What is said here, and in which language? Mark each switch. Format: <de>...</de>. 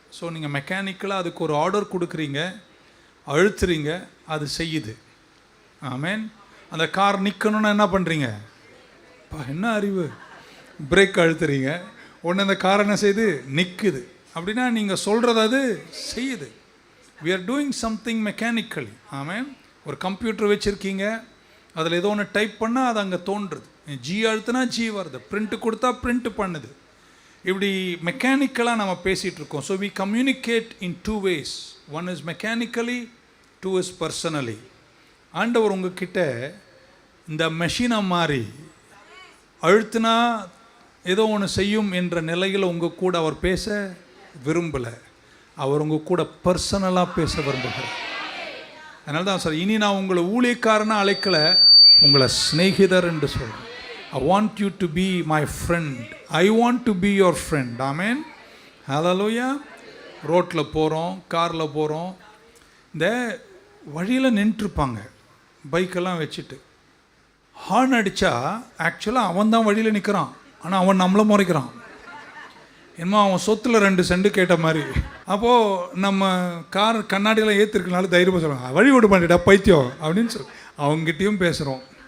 <ta>So நீங்கள் மெக்கானிக்கலாக அதுக்கு ஒரு ஆர்டர் கொடுக்குறீங்க, அழுத்துறீங்க, அது செய்யுது. ஆமேன். அந்த கார் நிற்கணுன்னா என்ன பண்ணுறீங்க? என்ன அறிவு! பிரேக் அழுத்துறீங்க, ஒன்று அந்த கார் என்ன செய்யுது? நிற்குது. அப்படின்னா நீங்கள் சொல்கிறது அது செய்யுது.</ta> <en>we are doing something mechanically.</en> <ta>ஆமேன். ஒரு கம்ப்யூட்டர் வச்சுருக்கீங்க, அதில் ஏதோ ஒன்று டைப் பண்ணால் அது அங்கே தோன்றுறது. ஜி அழுத்துனா ஜி வருது, பிரிண்ட்டு கொடுத்தா பிரிண்ட் பண்ணுது. இப்படி மெக்கானிக்கலாக நம்ம பேசிகிட்டு இருக்கோம்.</ta> <en>So we communicate in two ways. one is mechanically, two is personally.</en> <ta>ஆண்டவர் உங்ககிட்ட இந்த மெஷினை மாதிரி அழுத்தினா ஏதோ ஒன்று செய்யும் என்ற நிலையில் உங்கள் கூட அவர் பேச விரும்பலை. அவர் உங்கள் கூட பர்சனலாக பேச விரும்புகிறார். அதனால தான் சார், இனி நான் உங்களை ஊழியக்காரனாக அழைக்கலை, உங்களை சிநேகிதர் என்று சொல்கிறேன்.</ta> <en>I want you to be my friend. I want to be your friend. Amen. Hallelujah.</en> <ta>ரோட்டில் போகிறோம், காரில் போகிறோம், இந்த வழியில் நின்றுருப்பாங்க பைக்கெல்லாம் வச்சுட்டு. ஹார்ன் அடித்தா ஆக்சுவலாக அவன் தான் வழியில் நிற்கிறான், ஆனால் அவன் நம்மளை முறைக்கிறான். என்னமோ அவன் சொத்தில் 2 சென்ட் கேட்ட மாதிரி. அப்போது நம்ம கார் கண்ணாடியெல்லாம் ஏற்றிருக்கனால தைரியமாக சொல்லுவாங்க, வழி விட மாட்டேடா பைத்தியம் அப்படின்னு சொல்லி அவங்ககிட்டையும் பேசுகிறோம்.</ta>